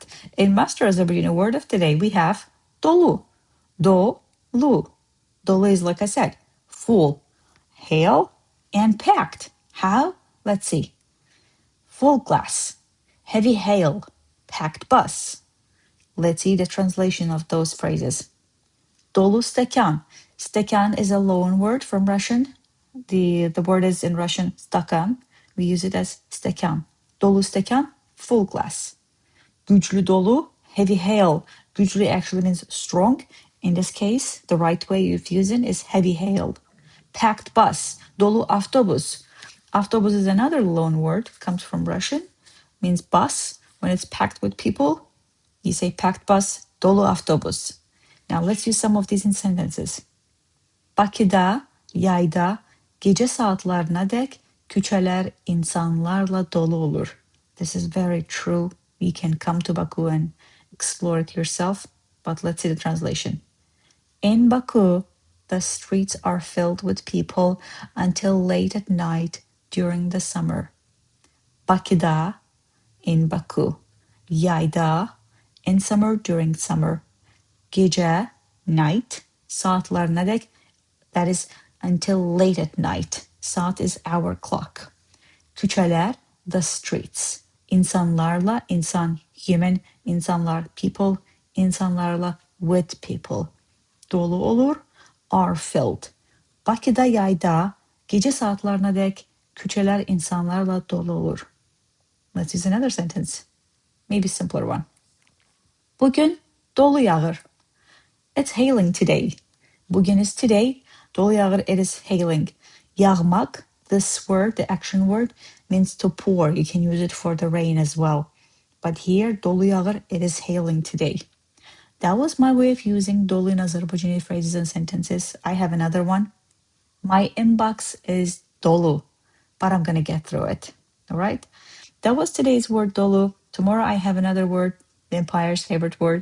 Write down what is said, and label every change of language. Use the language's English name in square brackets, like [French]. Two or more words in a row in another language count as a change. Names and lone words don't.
[English] In Master Azerbaijani word of today, we have dolu. Dolu. Dolu is, like I said, full, hail, and packed. How? Let's see. Full glass, heavy hail, packed bus. Let's see the translation of those phrases. [Azerbaijani] Dolu stəkan. [English] Stəkan is a loan word from Russian. The word is in Russian stəkan. We use it as stəkan. [Azerbaijani] Dolu stəkan, [English] full glass. [Azerbaijani] Güclü dolu, [English] heavy hail. Güclü actually means strong. In this case, the right way of using is heavy hail. Packed bus, [Azerbaijani] dolu avtobus. [English] Avtobus is another loan word, comes from Russian, means bus. When it's packed with people, you say packed bus, [Azerbaijani] dolu avtobus. [English] Now let's use some of these in sentences. [Azerbaijani] Bakıda, yayda, gecə saatlarınadək küçələr insanlarla dolu olur. [English] This is very true. You can come to Baku and explore it yourself, but let's see the translation. In Baku, the streets are filled with people until late at night during the summer. Bakıda, in Baku. Yayda, in summer during summer. Gecə, night. Saatlarınadək, that is until late at night. Saat is hour clock. Küçələr, the streets. [Azerbaijani] İnsanlarla, insan, human, insanlar, [English] people, insanlarla, with people. [Azerbaijani] Dolu olur, [English] are filled. [Azerbaijani] Bakıda yayda, gecə saatlarınadək küçələr insanlarla dolu olur. [English] Let's use another sentence. Maybe simpler one. [Azerbaijani] Bugün dolu yağır. [English] It's hailing today. Bugün is today. [Azerbaijani] Dolu yağır, [English] it is hailing. Yağmak, this word, the action word, means to pour. You can use it for the rain as well. But here, [Azerbaijani] dolu yağır, [English] it is hailing today. That was my way of using dolu in Azerbaijani phrases and sentences. I have another one. My inbox is dolu, but I'm going to get through it. All right? That was today's word dolu. Tomorrow I have another word, the empire's favorite word.